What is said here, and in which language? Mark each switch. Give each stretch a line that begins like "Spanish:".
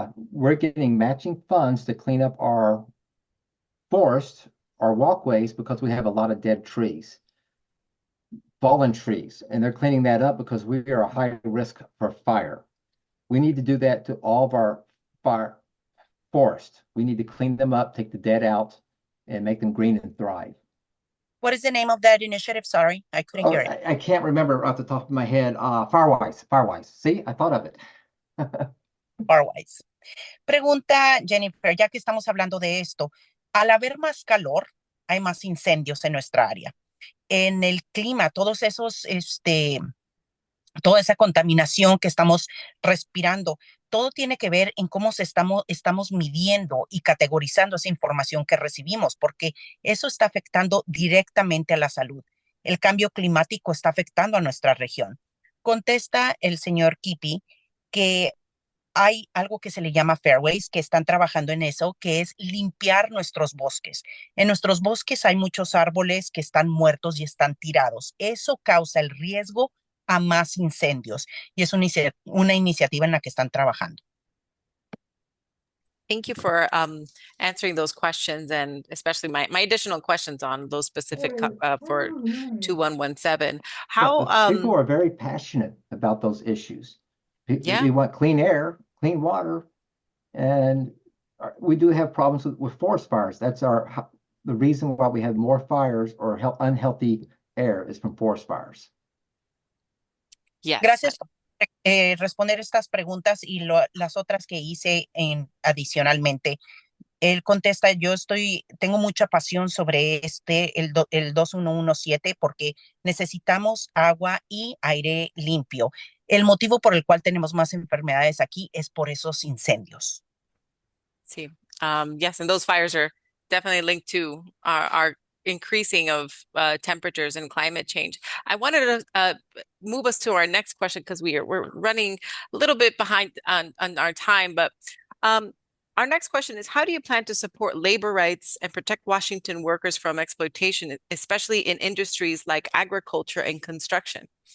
English: We're getting matching funds to clean up our forest, our walkways, because we have a lot of dead trees, fallen trees, and they're cleaning that up because we are a high risk for fire. We need to do that to all of our fire forest. We need to clean them up, take the dead out, and make them green and thrive. What is the name of that initiative? Sorry, I couldn't hear it. I can't remember off the top of my head. Firewise. See, I thought of it. Farwise.
Spanish: Pregunta Jennifer, ya que estamos hablando de esto, al haber más calor, hay más incendios en nuestra área. En el clima, todos esos, toda esa contaminación que estamos respirando, todo tiene que ver en cómo estamos midiendo y categorizando esa información que recibimos, porque eso está afectando directamente a la salud. El cambio climático está afectando a nuestra región. Contesta el señor Kiepe que hay algo que se le llama fairways, que están trabajando en eso, que es limpiar nuestros bosques. En nuestros bosques hay muchos árboles que están muertos y están tirados. Eso causa el riesgo a más incendios, y es una iniciativa en la que están trabajando.
English: Thank you for answering those questions, and especially my additional questions on those specific for 2117. How people are very passionate about those issues. Yeah. We want clean air, clean water, and we do have problems with forest fires. That's the reason why we have more fires or unhealthy air is from forest fires. Yes.
Spanish: Gracias por responder estas preguntas y las otras que hice adicionalmente. Él contesta, tengo mucha pasión sobre el 2117, porque necesitamos agua y aire limpio. El motivo por el cual tenemos más enfermedades aquí es por esos incendios. Sí.
English: Yes, and those fires are definitely linked to our increasing of temperatures and climate change. I wanted to move us to our next question because we're running a little bit behind on our time, but our next question is, how do you plan to support labor rights and protect Washington workers from exploitation, especially in industries like agriculture and construction?